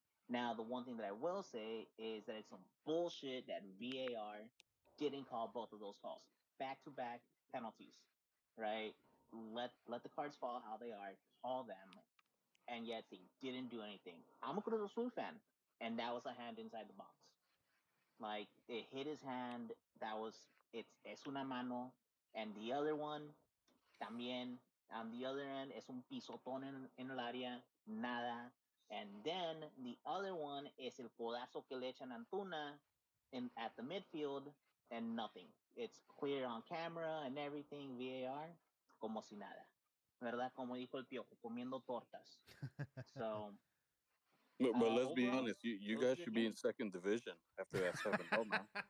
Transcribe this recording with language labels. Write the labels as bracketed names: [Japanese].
[English] Now, the one thing that I will say is that it's some bullshit that VAR didn't call both of those calls, back to back penalties, right? Let the cards fall how they are, call them, and yet they didn't do anything. I'm a Cruz Azul fan. and that was a hand inside the box. Like it hit his hand. That was [Spanish] es una mano, [English] and the other one [Spanish] también [English] on the other end [Spanish] es un pisotón en el área, nada. [English] And then the other one [Spanish] es el codazo que le echan a Antuna [English] at the midfield, and nothing. It's clear on camera and everything, VAR, [Spanish] como si nada. ¿Verdad? Como dijo el Piojo, comiendo tortas. [English] So, but let's be overall, honest, you guys should be in second division after that 7-0, man.